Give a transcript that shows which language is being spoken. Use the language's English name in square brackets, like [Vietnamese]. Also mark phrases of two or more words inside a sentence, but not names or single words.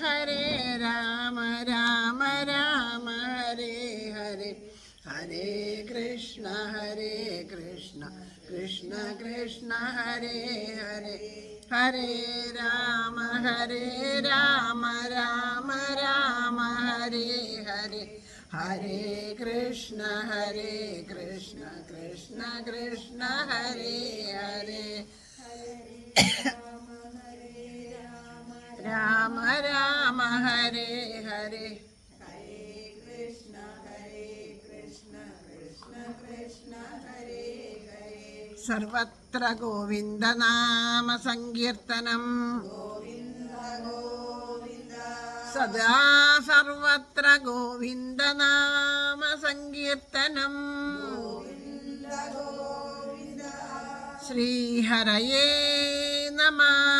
[Sanskrit] രാമ രാമ ഹരേ ഹരേ ഹരേ കൃഷ്ണ കൃഷ്ണ കൃഷ്ണ ഹരേ ഹരേ ഹരേ രാമ രാമ രാമ ഹരേ ഹരേ ഹരേ കൃഷ്ണ കൃഷ്ണ കൃഷ്ണ ഹരേ ഹരേ രാമ രാമ ഹരേ ഹരേ ഹരേ കൃഷ്ണ കൃഷ്ണ ഹരേ ഹരേ സർവത്ര ഗോവിന്ദ നാമ സങ്കീർത്തനം സദാ സർവത്ര ഗോവിന്ദ നാമ സങ്കീർത്തനം ശ്രീഹരയേ നമഃ.